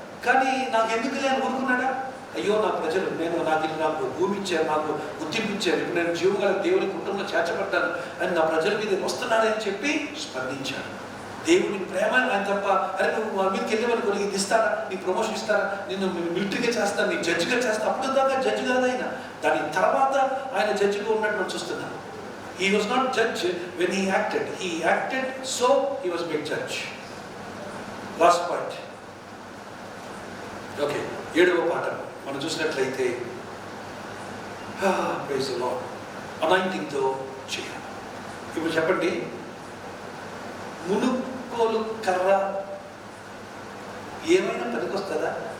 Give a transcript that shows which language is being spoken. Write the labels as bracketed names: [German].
[Telugu] కానీ నాకు ఎందుకు ఆయన ఊరుకున్నాడా? అయ్యో నా ప్రజలు, నాకు భూమి ఇచ్చారు, నాకు గుర్తింపు ఇచ్చారు, ఇప్పుడు నేను జీవగల దేవుని కుటుంబంలో చేర్చబడ్డాను అని నా ప్రజల మీద వస్తున్నాడని చెప్పి స్పందించాడు. దేవుని ప్రేమ ఆయన తప్ప, అరే నువ్వు మా మీదకి వెళ్ళేవనుకో నీకు ఇది ఇస్తారా, నీకు ప్రమోషన్ ఇస్తారా, నేను మిలిటరీగా చేస్తాను, నీకు జడ్జిగా చేస్తాను. అప్పుడు దాకా జడ్జి కాదు ఆయన. దాని తర్వాత ఆయన జడ్జిగా ఉన్నట్టు మనం చూస్తున్నాం. [English] He was not judge when he acted. He acted, so he was made judge. Last point. [Telugu] Okay, 7వ పాఠం మనం చూసినట్లయితే [English] praise the Lord, [Telugu] అనాయింటింగ్తో చేయాలి. ఇప్పుడు చెప్పండి, మునుకోలు కర్ర ఏమైనా పనికొస్తుందా?